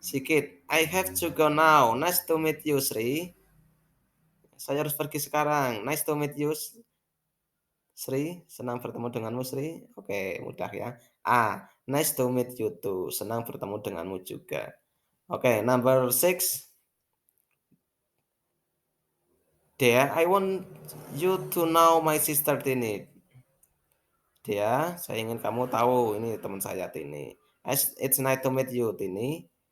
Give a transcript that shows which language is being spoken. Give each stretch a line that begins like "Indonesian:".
English: Sikit, I have to go now. Nice to meet you, Sri.
Indonesian: Saya harus pergi sekarang.
English: Nice to meet you.
Indonesian: Sri, senang bertemu denganmu Sri. Oke, mudah ya. A,
English: nice to meet you too.
Indonesian: Senang bertemu denganmu juga.
English: Oke, number 6. Dea, I want you to know my sister Tini.
Indonesian: Dea, saya ingin kamu tahu ini teman saya Tini.
English: It's nice to meet you Tini.